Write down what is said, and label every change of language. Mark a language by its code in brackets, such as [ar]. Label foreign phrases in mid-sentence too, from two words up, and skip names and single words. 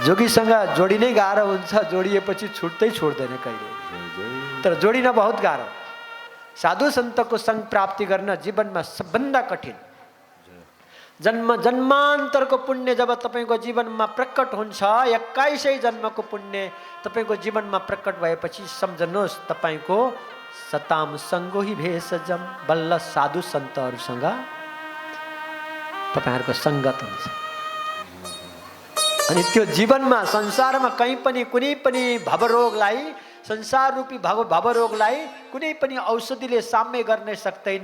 [ne] जोगीसँग जोडिनै गाह्रो हुन्छ, जोडिएपछि छुट्दै छोड्दैन कहिले, तर जोडिन बहुत गाह्रो। साधु सन्तको सङ्ग प्राप्ति गर्न जीवनमा सबभन्दा कठिन। जन्म जन्मान्तरको पुण्य जब तपाईँको जीवनमा प्रकट हुन्छ, 21 जन्मको पुण्य तपाईँको जीवनमा प्रकट भएपछि सम्झनुहोस् तपाईँको [sa] सताम सङ्गो ही भेषजम, [ne] बल्ल साधु सन्तहरूसँग तपाईँहरूको सङ्गत हुन्छ। अनि त्यो जीवनमा संसारमा कहीँ पनि कुनै पनि भवरोगलाई, संसार रूपी भवरोगलाई कुनै पनि औषधिले साम्य गर्न सक्दैन।